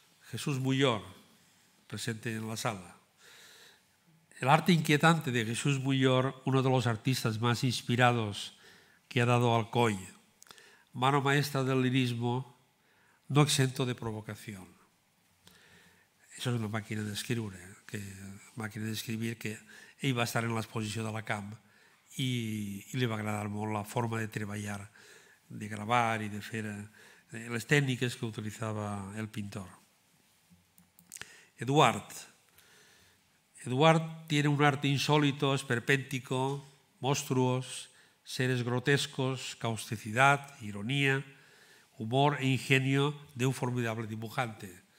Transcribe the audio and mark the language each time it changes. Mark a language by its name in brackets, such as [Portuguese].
[Spanish] Jesús Muyor, presente en la sala. El arte inquietante de Jesús Muyor, uno de los artistas más inspirados que ha dado Alcoy, mano maestra del lirismo, no exento de provocación. [Catalan] Això és una màquina d'escriure, que ell va estar en l'exposició de la Camp i li va agradar molt la forma de treballar, de gravar i de fer les tècniques que utilitzava el pintor. [Spanish] Eduard tiene un arte insólito, esperpéntico, monstruos, seres grotescos, causticidad, ironía, humor e ingenio de un formidable dibujante.